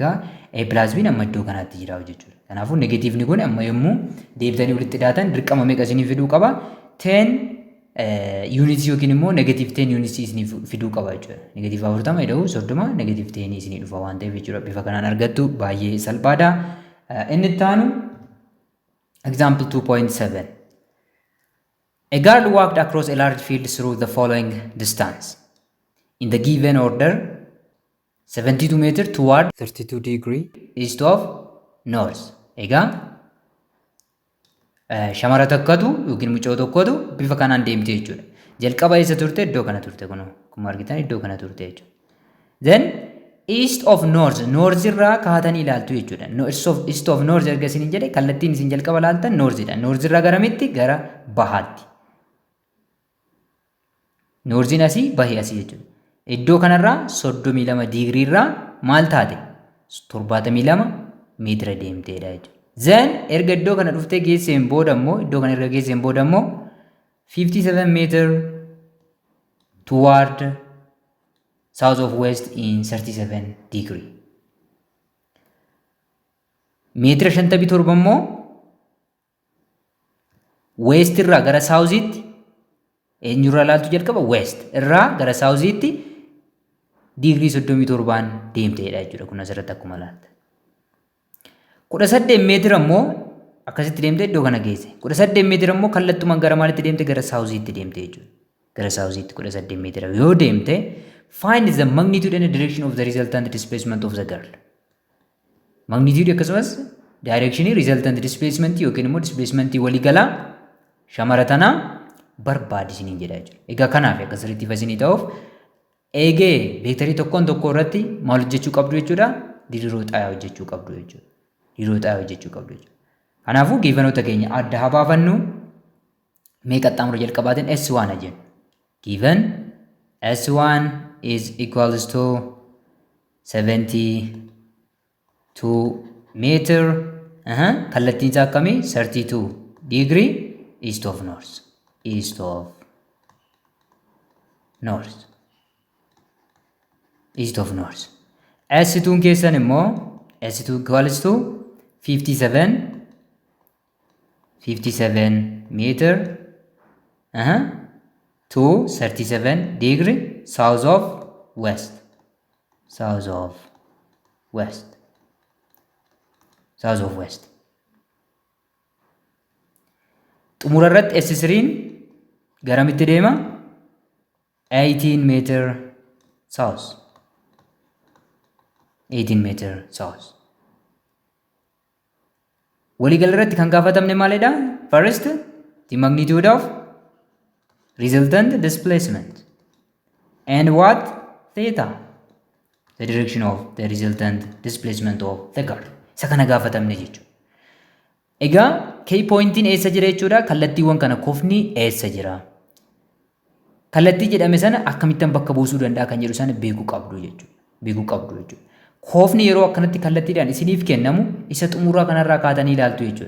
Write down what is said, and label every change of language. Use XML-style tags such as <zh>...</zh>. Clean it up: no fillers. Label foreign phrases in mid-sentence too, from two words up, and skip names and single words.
<om>Egaa</om> <en>A plus B</en> <om>amma iddoo kanaatti jira jechuudha. Kanaafuu negatiivni kun amma yommuu deebitanii walitti hidhaatan dirqama meeqa isinii fiduu qaba? 10 units yookiin immoo</om> <en>negative 10 units</en> <om>isinii fiduu qaba jechuudha. Negative 40 jedhu 30 negative 10 isinii dhufa waan ta'eef jechuudha. Bifa kanaan argattu baay'ee salphaadha. Inni itti aanu example 2.7.</om> <en>A girl walked across a large field through the following distance in the given order: 72 meter toward 32 degree east of north.</en> <om>Egaa shamara takkatu yookiin mucoo tokkotu bifa kanaan deemte jechuudha. Jalqaba eessa turte? Iddoo kana turte kun akkuma argitan iddoo kana turte jechuudha.</om> <en>Then east of north, north</en> <om>irraa kaatanii ilaaltu jechuudha.</om> <en>East of north</en> <om>erga isin jedhe kallattiin isin jalqaba ilaaltan north dha. North irraa garamitti? Gara bahaatti. North asii bahee asii jechuudha. Iddoo kanarraa 32 digirii irraa maal taate? 72 meetira deemteedha jechuudha. Then erga iddoo kana dhuftee geesseen booda immoo iddoo kana erga geesseen booda immoo 57</om> <en>meter toward south of west in 37 degree.</en> <om>Meetira 57 immoo west irraa gara south-itti eenyurraa ilaaltu jalqaba? West irraa gara south-itti digirii 37 deemteedha jechuudha. Kun asirratti akkuma ilaalta. 18 meetira immoo akkasitti deemte iddoo kana geesse. 18 meetira immoo kallattumaan gara maalitti deemte? Gara south-itti deemte jechuudha. Gara south-itti 18 meetira yoo deemte,</om> <en>find the magnitude and the direction of the resultant displacement of the girl.</en> <om>Magnitude akkasumas directionii</om> <en>resultant displacement</en> <om>yookiin immoo displacement waliigalaa shamara tanaa barbaadisiniin jedha jechuudha. Egaa kanaaf akka sirriitti fasinii ta'uuf eegee veektarii tokkoon tokko irratti maal hojjechuu qabdu jechuudha? Diriiroo xaayaa hojjechuu qabdu jechuudha. Diriiroo xaayaa hojjechuu qabdu jechuudha. Kanaafuu giivanoota keenya adda haa baafannu. Mee qaxxaamura jalqabaatiin S1 jennu.</om> <en>Given S1 is equals to 72 meter.</en> <om>Kallattiin isaa akkamii?</om> <en>32 degree east of north. East of north. East of north. S2</en> <om>keessan immoo</om> <en>S2 equals to 57 meter to 37 degree south of west. South of west. South of west.</en> <om>Xumura irratti S3 garamitti deema?</om> <en>18 meter south. 18 meter south.</en> <om>Waliigal irratti kan gaafatamne maalidha?</om> <en>First, the magnitude of resultant displacement. And what? Theta. The direction of the resultant displacement of the girl.</en> <om>Isa kana gaafatamne jechuudha. Egaa key pointiin eessa jira jechuudha? Kallattiiwwan kana kofni eessa jira? Kallattii jedhame sana akkamittan bakka buusuu danda'a kan jedhu sana beekuu qabdu jechuudha. Beekuu qabdu jechuudha. Kofni yeroo akkanatti kallattiidhaan isiniif kennamu isa xumuraa kanarraa kaatanii ilaaltu jechuudha.</om>